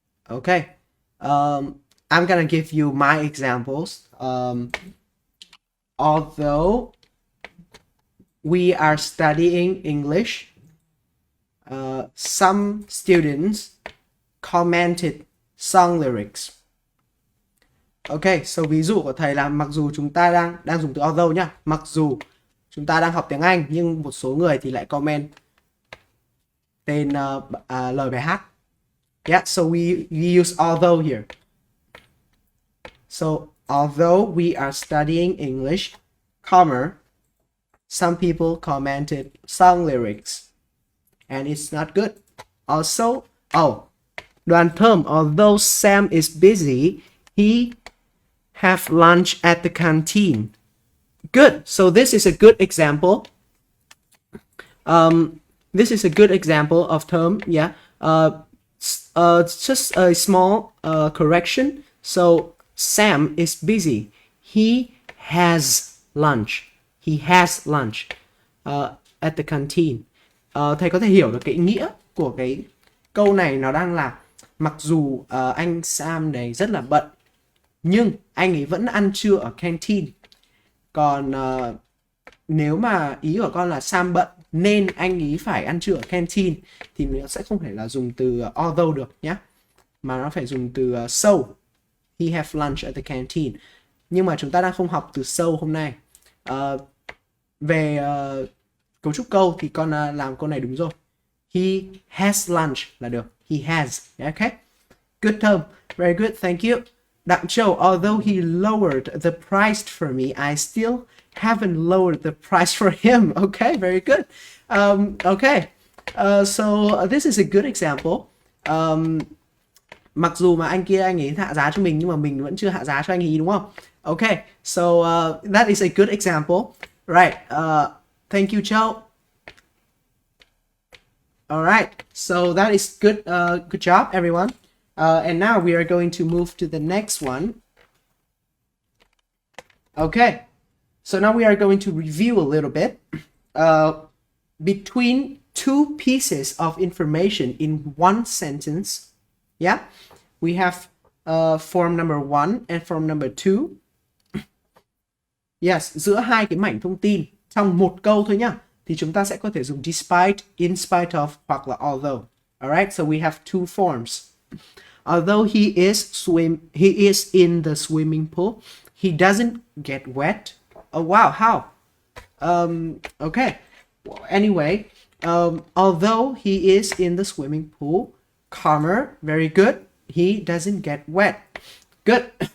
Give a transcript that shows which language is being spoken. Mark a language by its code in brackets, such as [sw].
[en] Okay, I'm gonna give you my examples. Although we are studying English, some students commented song lyrics. [vi] Okay, so ví dụ của thầy là mặc dù chúng ta đang dùng từ although nhá, mặc dù chúng ta đang học tiếng Anh nhưng một số người thì lại comment tên lời bài hát. [en] Yeah, so we use although here. So although we are studying English, comma, some people commented song lyrics, and it's not good. Also, Đoàn Thơm, although Sam is busy, he have lunch at the canteen. Good. So this is a good example. This is a good example of term. Yeah. Just a small correction. So Sam is busy. He has lunch. He has lunch at the canteen. [vi] Thầy có thể hiểu được cái ý nghĩa của cái câu này, nó đang là mặc dù anh Sam này rất là bận nhưng anh ấy vẫn ăn trưa ở canteen. Còn nếu mà ý của con là Sam bận nên anh ấy phải ăn trưa ở canteen thì nó sẽ không thể là dùng từ although được nhé, mà nó phải dùng từ so. [en] He have lunch at the canteen. [vi] nhưng mà chúng ta đang không học từ so hôm nay. Về cấu trúc câu thì con làm câu này đúng rồi. [en] He has lunch là được. He has. Okay. Good term. Very good. Thank you. Đặng Châu, although he lowered the price for me, I still haven't lowered the price for him. Okay, very good. Okay. So this is a good example. [vi] Mặc dù mà anh kia anh ấy hạ giá cho mình nhưng mà mình vẫn chưa hạ giá cho anh ấy, đúng không? [en] Okay. So that is a good example. Right. Thank you, Châu. All right. So that is good. Good job, everyone. And now we are going to move to the next one. Okay. So now we are going to review a little bit. Between two pieces of information in one sentence, yeah, we have form number 1 and form number 2. [vi] Yes, giữa hai cái mảnh thông tin trong một câu thôi nhá, thì chúng ta sẽ có thể dùng despite, in spite of hoặc là although. [en] Alright, so we have two forms. Although he is in the swimming pool, he doesn't get wet. Oh wow, how? Okay. Anyway, although he is in the swimming pool, comma, very good, he doesn't get wet. Good.